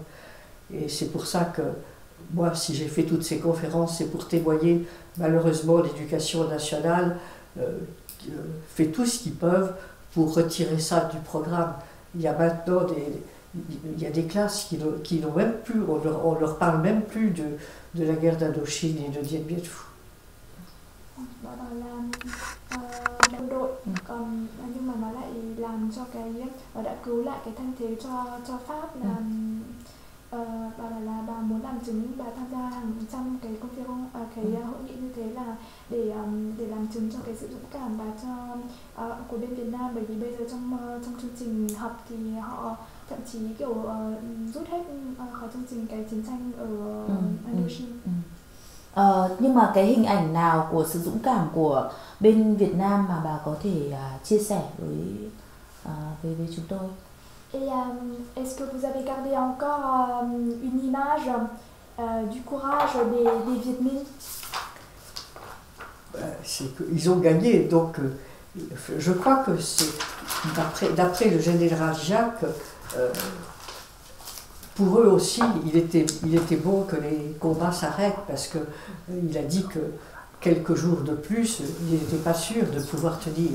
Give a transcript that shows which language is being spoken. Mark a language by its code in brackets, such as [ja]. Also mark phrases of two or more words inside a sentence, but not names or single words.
[fr] Et c'est pour ça que moi, si j'ai fait toutes ces conférences, c'est pour témoigner. Malheureusement, l'éducation nationale fait tout ce qu'ils peuvent pour retirer ça du programme. Il y a maintenant des classes qui n'ont même plus, on leur parle même plus de la guerre d'Indochine et de Dien Bien Phu. [vi] Đó là quân đội, còn nhưng mà nó lại làm cho đã cứu lại cái thanh thế cho Pháp là bà bảo là bà muốn làm chứng, bà tham gia hàng trăm cái hội nghị như thế là để làm chứng cho cái sự dũng cảm và của bên Việt Nam, bởi vì bây giờ trong chương trình học thì họ thậm chí kiểu rút hết khỏi chương trình cái chiến tranh ở Indochine. Nhưng mà cái hình ảnh nào của sự dũng cảm của bên Việt Nam mà bà có thể chia sẻ với chúng tôi? [fr] Et est-ce que vous avez gardé encore une image du courage des Viet Minh? C'est qu'ils ont gagné, donc je crois que c'est, d'après le général Jacques, pour eux aussi, il était bon que les combats s'arrêtent, parce qu'il a dit que quelques jours de plus, il n'était pas sûr de pouvoir tenir.